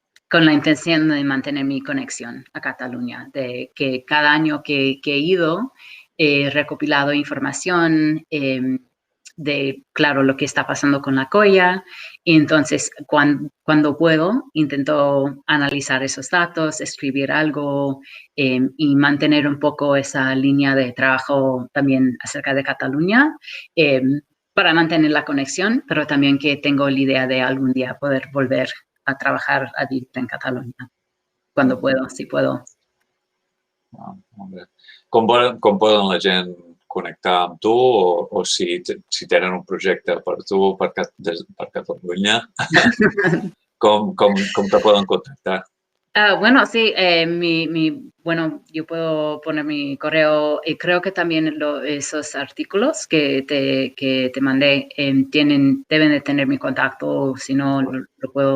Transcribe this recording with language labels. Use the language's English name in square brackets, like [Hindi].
[Spanish] con la intención de mantener mi conexión a Cataluña, de que cada año que he ido, he recopilado información de, claro, lo que está pasando con la colla, y entonces cuando puedo, intento analizar esos datos, escribir algo, y mantener un poco esa línea de trabajo también acerca de Cataluña, para mantener la conexión, pero también que tengo la idea de algún día poder volver a trabajar, a vivir en Catalunya, cuando puedo, si puedo. [Catalan] Com poden la gent connectar amb tu, o si tenen un projecte per tu, per Catalunya, com te poden contactar? [Spanish] Bueno, sí, bueno, yo puedo poner mi correo y creo que también esos artículos que te mandé deben de tener mi contacto, si no lo puedo